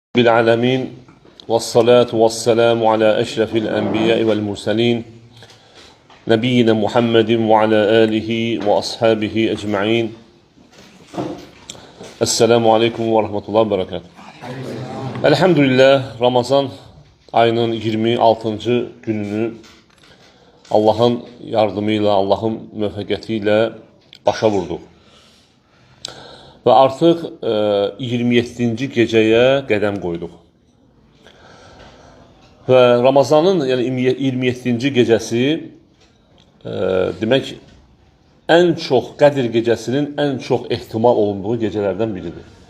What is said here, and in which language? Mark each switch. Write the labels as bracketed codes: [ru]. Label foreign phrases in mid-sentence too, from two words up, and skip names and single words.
[ar] بالعالمين والصلاة والسلام على أشرف الأنبياء والمرسلين نبينا محمد وعلى آله وأصحابه أجمعين. السلام عليكم ورحمة الله وبركاته. [az] Elhamdülillah, Ramazan ayının 26. gününü Allah'ın yardımıyla, Allah'ın müvəffəqiyyəti başa vurduq. Və artıq 27-ci gecəyə qədəm qoyduq. Və Ramazanın, yəni 27-ci gecəsi demək ən çox Qədir gecəsinin ən çox ehtimal olunduğu gecələrdən biridir.